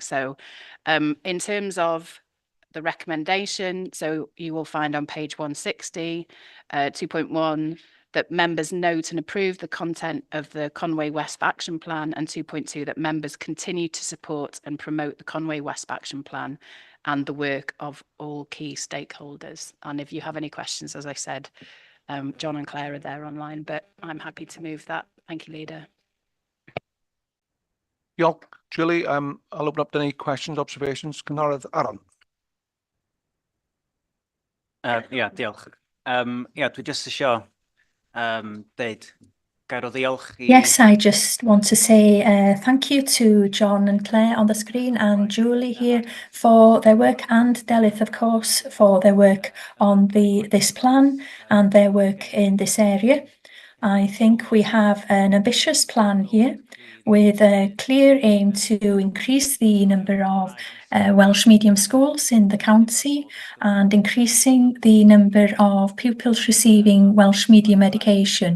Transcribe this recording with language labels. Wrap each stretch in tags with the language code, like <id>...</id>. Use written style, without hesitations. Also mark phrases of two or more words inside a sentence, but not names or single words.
<en>So in terms of the recommendation, so you will find on page 160, 2.1, that members note and approve the content of the Conway WESP Action Plan, and 2.2, that members continue to support and promote the Conway WESP Action Plan and the work of all key stakeholders. And if you have any questions, as I said, John and Claire are there online, but I'm happy to move that. Thank you, Leader.</en> <cy>Diolch, Julie.</cy> <en>I'll open up to any questions, observations.</en> <cy>Cynghorydd Aaron. Ia, diolch. Ia, dwi jyst isio deud gair o ddiolch I...</cy> <en>Yes, I just want to say thank you to John and Claire on the screen and Julie here for their work, and Delith, of course, for their work on this plan and their work in this area. I think we have an ambitious plan here with a clear aim to increase the number of Welsh medium schools in the county and increasing the number of pupils receiving Welsh medium education.</en>